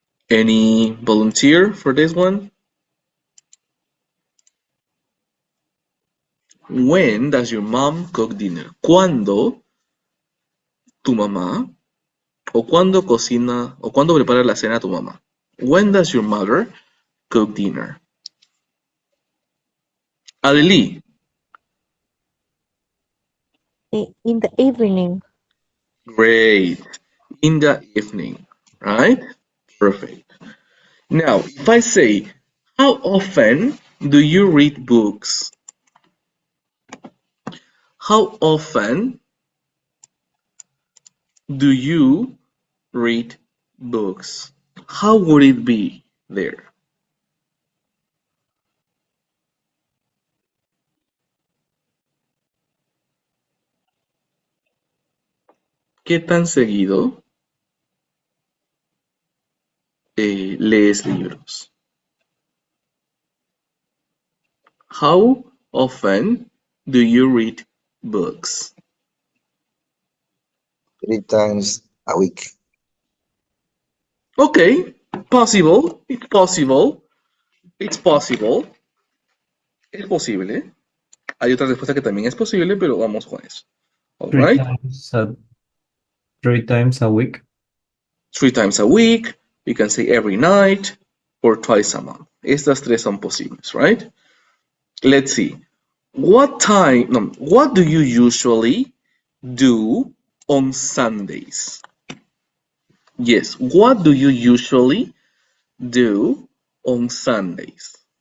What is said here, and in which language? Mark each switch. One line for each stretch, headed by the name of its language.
English: Any volunteer for this one? When does your mom cook dinner?
Spanish: ¿Cuándo tu mamá o cuándo cocina o cuándo prepara la cena tu mamá?
English: When does your mother cook dinner? Adeli, In the evening. great. In the evening, right? Perfect. Now, if I say, how often do you read books? How often do you read books? How would it be there?
Spanish: ¿Qué tan seguido lees libros?
English: How often do you read books? 3 times a week. Okay, possible. It's possible. It's possible.
Spanish: Es posible. Hay otra respuesta que también es posible, pero vamos con eso.
English: All Three right. times a 3 times a week. 3 times a week. We can say every night or twice a month.
Spanish: Estas tres son posibles, right?
English: Let's see. What do you usually do on Sundays? Yes, what do you usually do on Sundays?